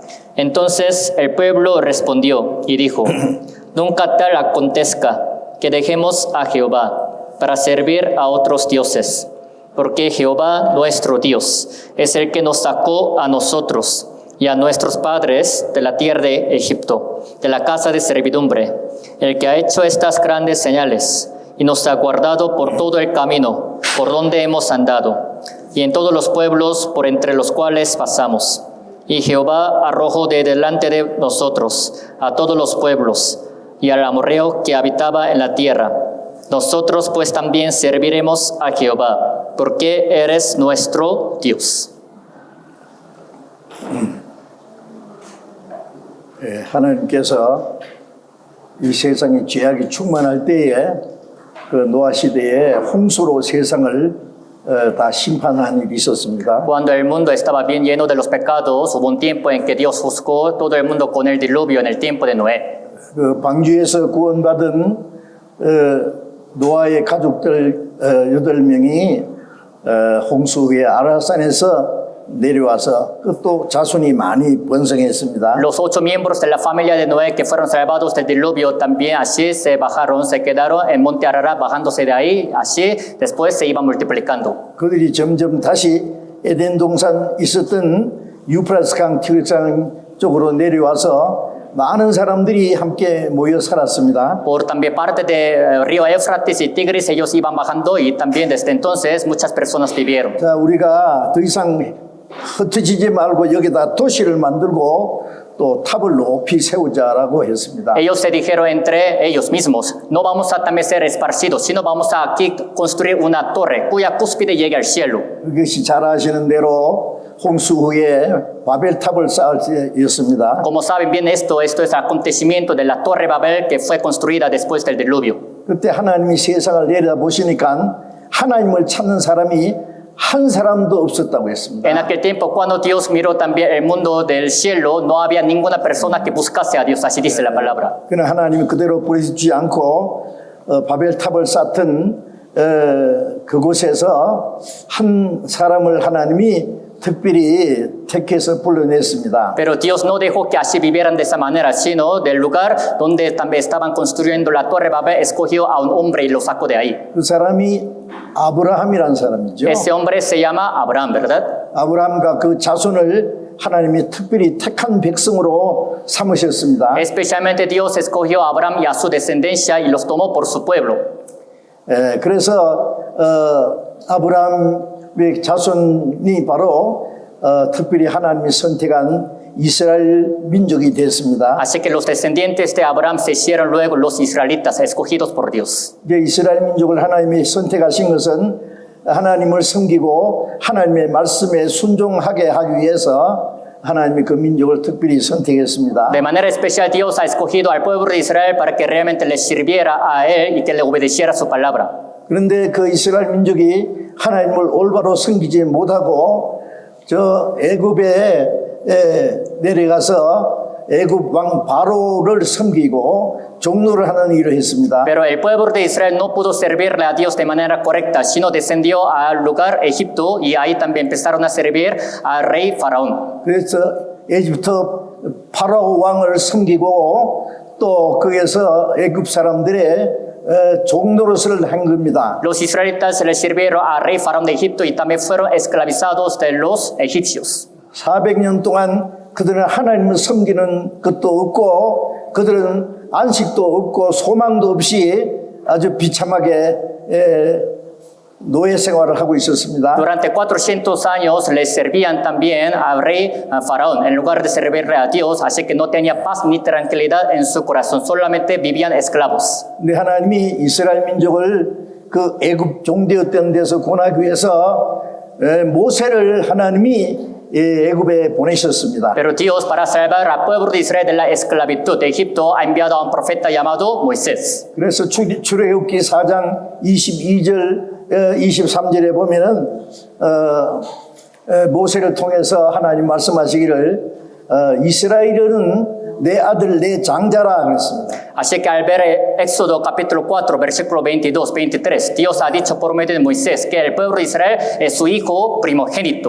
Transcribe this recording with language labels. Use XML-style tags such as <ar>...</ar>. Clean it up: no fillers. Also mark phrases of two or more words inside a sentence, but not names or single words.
<es>Entonces el pueblo respondió y dijo, nunca tal acontezca que dejemos a Jehová para servir a otros dioses, porque Jehová nuestro Dios es el que nos sacó a nosotros y a nuestros padres de la tierra de Egipto, de la casa de servidumbre, el que ha hecho estas grandes señales y nos ha guardado por todo el camino por donde hemos andado, y en todos los pueblos por entre los cuales pasamos. Y Jehová arrojó de delante de nosotros a todos los pueblos, y al amorreo que habitaba en la tierra. Nosotros pues también serviremos a Jehová, porque eres nuestro Dios.</es> <ko>하나님께서 이 세상에 죄악이 충만할 때에 그 노아 시대에 홍수로 세상을 다 심판한 일이 있었습니다.</ko> <es>Cuando el mundo estaba bien lleno de los pecados, hubo un tiempo en que Dios juzgó todo el mundo con el diluvio en el tiempo de Noé.</es> <ko>그 방주에서 구원받은 노아의 가족들 8명이 홍수 후에 아라산에서 내려와서 또 자손이 많이 번성했습니다.</ko> <es>Los 8 miembros de la familia de Noé que fueron salvados del diluvio también así se bajaron, se quedaron en monte Ararat bajándose de ahí, así después se iban multiplicando.</es> <ko>그들이 점점 다시 에덴 동산 있었던 유프라스 강 티그산 쪽으로 내려와서 많은 사람들이 함께 모여 살았습니다.</ko> <es>Por también parte de río Éufrates y Tigris, ellos iban bajando y también desde entonces muchas personas vivieron.</es> <ko>자, 우리가 더 이상 흩어지지 말고 여기다 도시를 만들고 또 탑을 높이 세우자라고 했습니다.</ko> <es>Ellos se dijeron entre ellos mismos, no vamos a también ser esparcidos, sino vamos a aquí construir una torre cuya cúspide llegue al cielo.</es> <ko>그것이 잘 아시는 대로 홍수 후에 바벨탑을 쌓을 때였습니다.</ko> <es>Como saben bien esto es el acontecimiento de la torre Babel que fue construida después del diluvio.</es> <ko>그때 하나님이 세상을 내려다보시니까 하나님을 찾는 사람이 한 사람도 없었다고 했습니다.</ko> <es>En aquel tiempo, cuando Dios miró también el mundo del cielo, no había ninguna persona que buscase a Dios, así dice la palabra.</es> <ko>그러나 하나님이 그대로 버리지 않고 바벨탑을 쌓던 그곳에서 한 사람을 하나님이 특별히 택해서 불러냈습니다.</ko> <es>Pero Dios no dejó que así vivieran de esa manera, sino del lugar donde también estaban construyendo la torre Babel, escogió a un hombre y lo sacó de ahí.</es> <ko>그 사람이 아브라함이라는 사람이죠.</ko> <es>Ese hombre se llama Abraham, ¿verdad?</es> <ko>아브라함과 그 자손을 하나님이 특별히 택한 백성으로 삼으셨습니다.</ko> <es>Especialmente Dios escogió a Abraham y a su descendencia y los tomó por su pueblo.</es> <ko>그래서 아브라함의 자손이 바로 특별히 하나님이 선택한 이스라엘 민족이 됐습니다.</ko> <es>Así que los descendientes de Abraham se hicieron luego los israelitas, escogidos por Dios.</es> <ko>이제 이스라엘 민족을 하나님이 선택하신 것은 하나님을 섬기고 하나님의 말씀에 순종하게 하기 위해서 하나님이 그 민족을 특별히 선택했습니다.</ko> <es>De manera especial Dios ha escogido al pueblo de Israel para que realmente le sirviera a él y que le obedeciera su palabra.</es> <ko>그런데 그 이스라엘 민족이 하나님을 올바로 섬기지 못하고 저 애굽에 내려가서 애굽 왕 바로를 섬기고 종노를 하는 일을 했습니다.</ko> <es>Pero el pueblo de Israel no pudo servirle a Dios de manera correcta, sino descendió al lugar Egipto y ahí también empezaron a servir al rey Faraón.</es> <ko>그래서 에집트 파라오 왕을 섬기고 또 거기에서 애굽 사람들의 종노릇을 한 겁니다.</ko> <es>Los israelitas le sirvieron al rey Faraón de Egipto y también fueron esclavizados de los egipcios.</es> <ko>400년 동안 그들은 하나님을 섬기는 것도 없고 그들은 안식도 없고 소망도 없이 아주 비참하게 노예 생활을 하고 있었습니다.</ko> <es>Durante 400 años le servían también al rey Faraón en lugar de servirle a Dios, así que no tenía paz ni tranquilidad en su corazón, solamente vivían esclavos.</es> <ko>근데 하나님이 이스라엘 민족을 그 애굽 종되었던 데서 구원하기 위해서 모세를 하나님이 애굽에 보내셨습니다.</ko> <es>Pero Dios, para salvar al pueblo de Israel de la esclavitud de Egipto, ha enviado a un profeta llamado Moisés.</es> <ko>그래서 출애굽기 4장 22절 23절에 보면은 모세를 통해서 하나님 말씀하시기를 이스라엘은 내 아들 내 장자라 그랬습니다.</ko> <es>Así que al ver Éxodo capítulo 4, versículo 22, 23, Dios ha dicho por medio de Moisés que el pueblo de Israel es su hijo primogénito.</es>